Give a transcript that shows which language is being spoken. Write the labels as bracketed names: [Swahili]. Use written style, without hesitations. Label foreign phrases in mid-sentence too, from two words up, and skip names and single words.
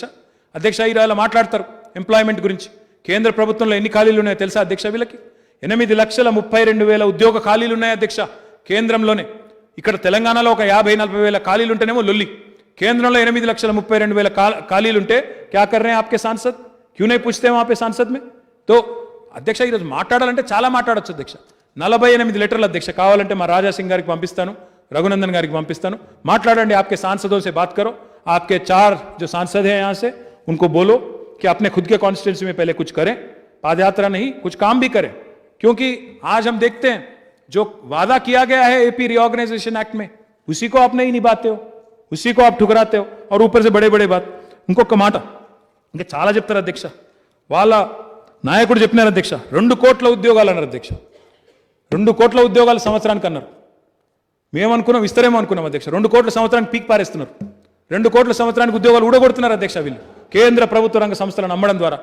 [Telugu] ఇలా మాట్లాడతారు ఎంప్లాయ్మెంట్ గురించి. కేంద్ర ప్రభుత్వంలో ఎన్ని ఖాళీలు ఉన్నాయో తెలుసా అధ్యక్ష? వీళ్ళకి 8,32,000 ఉద్యోగ ఖాళీలు ఉన్నాయి అధ్యక్ష కేంద్రంలోనే. ఇక్కడ తెలంగాణలో ఒక 50-40 వేల ఖాళీలు ఉంటేనేమో లొల్లి. కేంద్రంలో 8,32,000 ఖాళీలు ఉంటే [Hindi] क्या कर रहे आपके सांसद? क्यों नहीं पूछते वहां पे सांसद में? [Telugu] तो అధ్యక్ష ఈరోజు మాట్లాడాలంటే చాలా మాట్లాడొచ్చు అధ్యక్ష. 48 లెటర్లు అధ్యక్ష. కావాలంటే మా రాజాసింగ్ గారికి పంపిస్తాను, రఘునందన్ గారి పంపిస్తాను, మాట్లాడండి, [Hindi] आपके सांसदों से बात करो, आपके 4 जो सांसद हैं यहाँ से उनको बोलो कि अपने खुद के कॉन्स्टिट्यूंसी में पहले कुछ करें, पादयात्रा नहीं कुछ काम भी करें. क्योंकि आज हम देखते हैं जो वादा किया गया है एपी रीऑर्गेनाइजेशन एक्ट में, उसी को आप नहीं निभाते हो, उसी को आप ठुकराते हो, और ऊपर से बड़े बड़े बात. [Telugu] ఇంకొక మాట ఇంకా చాలా చెప్తారు అధ్యక్ష. వాళ్ళ నాయకుడు చెప్పినారు అధ్యక్ష, 2 కోట్ల ఉద్యోగాలు అన్నారు అధ్యక్ష. 2 కోట్ల ఉద్యోగాలు సంవత్సరానికి అన్నారు. మేమనుకున్నాం ఇస్తారేమో అనుకున్నాం అధ్యక్ష. 2 కోట్ల సంవత్సరానికి పీక్ పారేస్తున్నారు. 2 కోట్ల సంవత్సరానికి ఉద్యోగాలు ఊడగొడుతున్నారు అధ్యక్ష వీళ్ళు, కేంద్ర ప్రభుత్వ రంగ సంస్థలను నమ్మడం ద్వారా.